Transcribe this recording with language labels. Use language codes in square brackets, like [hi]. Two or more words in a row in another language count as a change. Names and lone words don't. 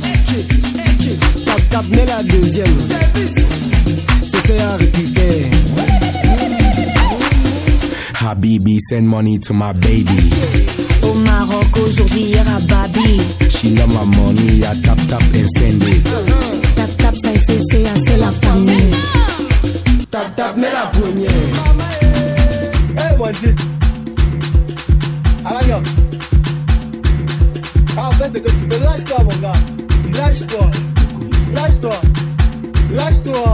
[fr] Tap, mais la deuxième. C'est un récupère. [en] Habibi, send money to my baby. [fr] Au Maroc, aujourd'hui, hier à Babi. [en] She love my money, I tap and send it. [fr] Tap, ça c'est la famille. Tap, mais la première. Hey, mon Dieu. Alain, en fait, c'est que tu peux lâche-toi, mon gars. Lâche-toi. Lâche-toi. Lâche-toi.